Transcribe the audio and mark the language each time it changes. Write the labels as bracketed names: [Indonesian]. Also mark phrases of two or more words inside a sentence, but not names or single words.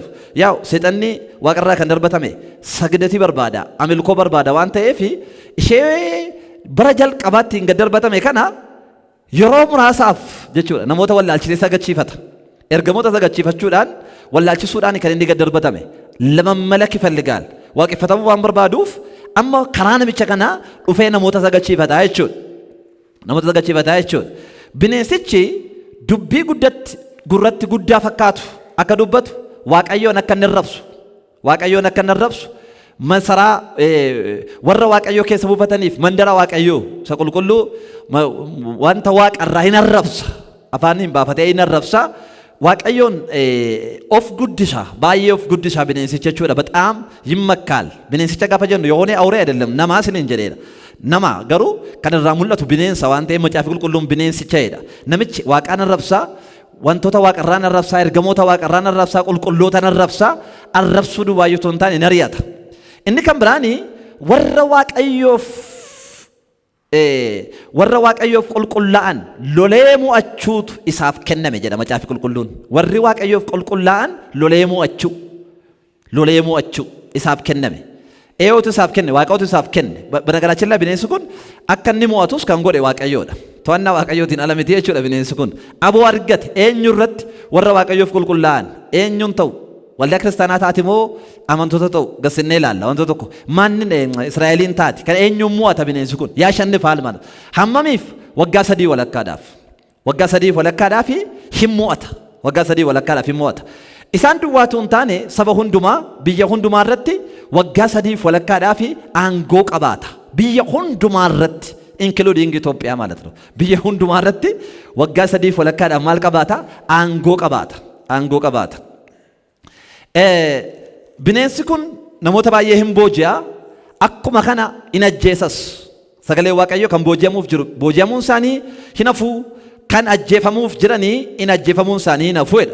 [Oromo] Yaa seexanni waaqarraa kan darbatame sagdatii barbaada amilkoo barbaada waan ta'eef ishee bara jalqabaatti hin darbatame kana yeroo muraasaaf jechuudha namoota wallaalchisee sagachiifata. Ergamoota sagachiifachuudhaan wallaalchisuudhaan kan inni gad darbatame [Amharic] ለመመለክ ይፈልጋል [Oromo] waaqeffatamuu waan barbaaduuf amma karaa namicha kanaa dhufee namoota sagachiifata jechuudha. Namoota sagachiifata jechuudha. Bineensichi dubbii gurratti guddaa fakkaatu akka dubbatu waaqayyoon akka inni arrabsu waaqayyoon akka inni arrabsu masaraa warra waaqayyoo keessa buufataniif mandara waaqayyoo isa qulqulluu wanta waaqarraa hin arrabsa afaan hin baafatee hin arrabsa waaqayyoon of guddisa baay'ee of guddisa bineensicha jechuudha. [Amharic] በጣም ይመካል [Oromo] bineensicha gaafa jennu [Amharic] የሆነ አውሬ አይደለም [Oromo] nama sinin jedheedha. Nama garuu kan irraa mul'atu bineensa waan ta'eef macaafa qulqulluun bineensicha jedha. Namichi waaqaan arrabsaa wantoota waaqarraan arrabsaa ergamoota waaqarraan arrabsaa qulqulloota arrabsaa arrabsuu duwwaayyuu hin taane ni ari'ata. Inni kan biraani warra waaqayyoof qulqullaa'an lolee mo'achuutu isaaf kenname jedha macaafi qulqulluun. Warri waaqayyoof qulqullaa'an lolee mo'achuu isaaf kenname. Eeyotu isaaf kenne waaqatu isaaf kenne. Banagaraaችን ላይ bineensi kun akka inni mo'atus kan godhe waaqayyoodha. To'annaa waaqayyootiin ala miti jechuudha bineensi kun. Aboo argate eenyu irratti warra waaqayyoof qulqullaa'an eenyuun ta'u waldaa kiristaanaa taati moo amantoota ta'u gassinnee ilaalla wantoota tokko manni Israa'eliin taati kan eenyuun mo'ata bineensi kun yaa shanni faal mana hammamiif waggaa 3 walakkaadhaaf hin mo'ata. Waggaa 3 walakkaadhaaf hin mo'ata. Isaan duwwaatu hin taane saba hundumaa biyya hundumaa irratti waggaa 3 walakkaadhaaf aangoo qabaata. Biyya hundumaa irratti including Itoophiyaa [Amharic] ማለት ነው. [Oromo] Biyya hundumaa irratti waggaa 3 walakkaadhaaf maal qabaata? Aangoo qabaata. Bineensi kun namoota baay'ee hin booji'a akkuma kana hin ajjeesas. Sagalee waaqayyoo kan booji'amuuf jiru booji'amuun isaanii hin hafu kan ajjeefamuuf jiranii hin ajjeefamuun isaanii hin hafuudha.